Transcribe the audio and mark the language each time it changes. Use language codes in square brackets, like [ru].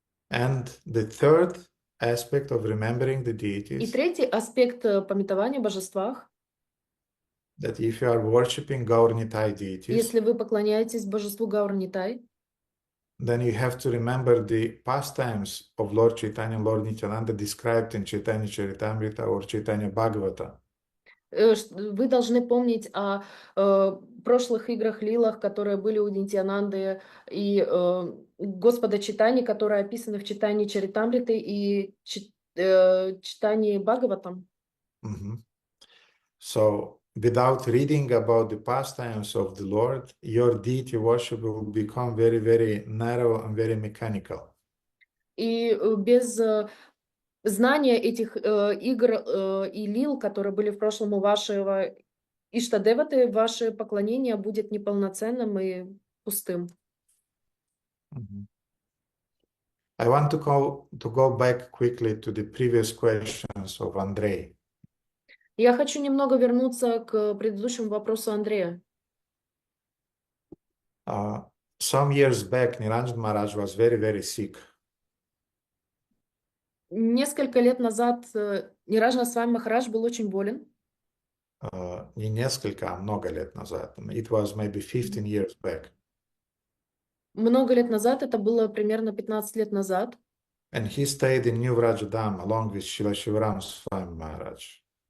[en] And the third aspect of remembering the [ru] И [en] deities, [ru] третий аспект памятования о божествах. [en] that if you are worshipping Gaurnitai deities, [ru] Если вы поклоняетесь божеству Гаурнитай, [en] then you have to remember the pastimes of Lord Chaitanya and Lord Nityananda described in Chaitanya Charitamrita or Chaitanya Bhagavata. [ru] вы должны помнить о прошлых играх, лилах, которые были у Нитьянанды, и Господа Читани, которые описаны в Читании Чаритамриты и Читании Бхагаватам. Mhm. [en] So, without reading about the pastimes of the Lord, your deity worship will become very, very narrow and very mechanical. [ru] И без знания этих игр и лил, которые были в прошлом у вашего Иштадеваты, ваше поклонение будет неполноценным и пустым. Mhm. [en] I want to go back quickly to the previous questions of Andrei. [ru] Я хочу немного вернуться к предыдущему вопросу Андрея. [en] Some years back, Niranjan Maharaj was very, very sick. [ru] Несколько лет назад Ниражна Свами Махарадж был очень болен. Не несколько, а много лет назад. [en] It was maybe 15 years back. [ru] Много лет назад, это было примерно 15 лет назад. [en] And he stayed in New Vrajadam along with Srila Shivaram Swami Maharaj.